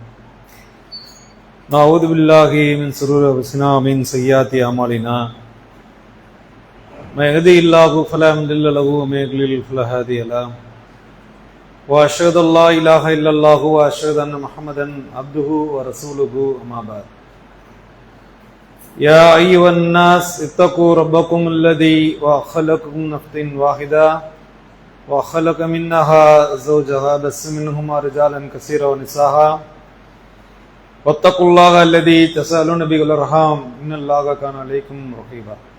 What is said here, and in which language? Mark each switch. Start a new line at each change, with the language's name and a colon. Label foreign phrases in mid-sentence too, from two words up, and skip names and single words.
Arabic: نعوذ بالله من شرور أنفسنا و من سيئات أعمالنا. من يهده الله فلا مضل له و من يضلل فلا هادي له. و أشهد أن لا إله إلا الله و أشهد أن محمدا عبده و رسوله. أما بعد. يا أيها الناس اتقوا ربكم الذي خلقكم من نفس واحدة وخلق منها زوجها بث منهما رجالا كثيرا ونساء واتقوا الله الذي تسألون به والأرحام إن الله كان عليكم رقيبا.